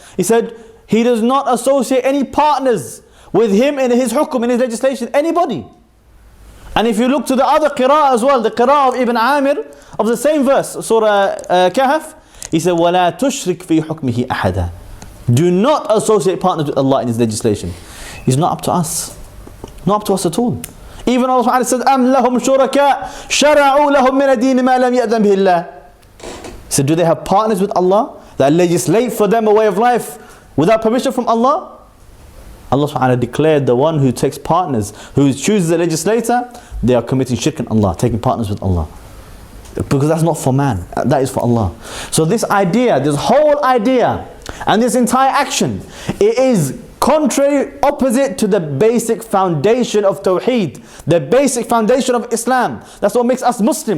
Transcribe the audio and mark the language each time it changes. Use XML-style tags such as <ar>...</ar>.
<en>He said he does not associate any partners with him in his hukum, in his legislation, anybody. And if you look to the other qira'ah as well, the qira'ah of Ibn Amir of the same verse, Surah Kahf, he said,</en> <ar>وَلَا تُشْرِكْ فِي حُكْمِهِ أَحَدًا.</ar> <en>Do not associate partners with Allah in his legislation. It's not up to us. Not up to us at all.</en> <ar>Even Allah Ta'ala said, أَمْ لَهُمْ شُرَكَاء شَرَعُوا لَهُم مِّنَ الدِّينِ مَا لَمْ يَأْذَنْ بِهِ اللَّهُ.</ar> <en>He said, do they have partners with Allah that legislate for them a way of life without permission from Allah? Allah Ta'ala declared the one who takes partners, who chooses a legislator, they are committing shirk in Allah, taking partners with Allah. Because that's not for man, that is for Allah. So this idea, this whole idea, and this entire action, it is contrary, opposite to the basic foundation of Tawheed, the basic foundation of Islam. That's what makes us Muslim.</en>